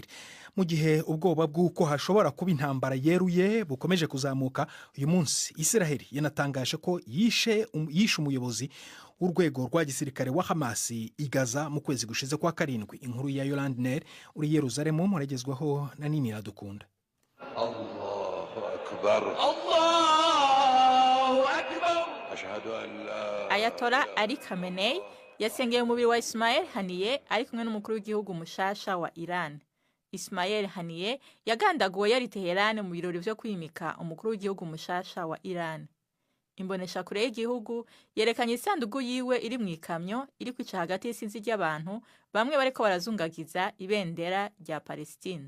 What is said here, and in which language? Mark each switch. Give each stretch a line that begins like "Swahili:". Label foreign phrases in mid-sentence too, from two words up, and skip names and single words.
Kinyarwanda: Mu gihe ubwoba bw'uko hashobora kuba intambara yeruye bukomeje kuzamuka, uyu munsi Isiraheli yanatangaje ko yishe umuyobozi urwego rwa gisirikare wa Hamas i Gaza mu kwezi gushize kwa 7. Inkuru ya Yolande Ner uri Yerusalemu muragezwaho na Nini Iradukunda.
Arabic: الله أكبر، الله أكبر. أشهد أن لا
Kinyarwanda: Ayatollah Ali Khamenei yasengeye umubiri wa Ismail Haniyeh ari kumwe n'umukuru w'igihugu mushasha wa Iran. Ismail Haniyeh yagandaguwe yari Teheran mu birori byo kwimika umukuru w'igihugu mushasha wa Iran. Imbonesha kure y'igihugu yerekanye isanduku yiwe iri mu ikamyo iri kwica hagati y'isinzi ry'abantu bamwe bariko barazungagiza ibendera rya Palestine.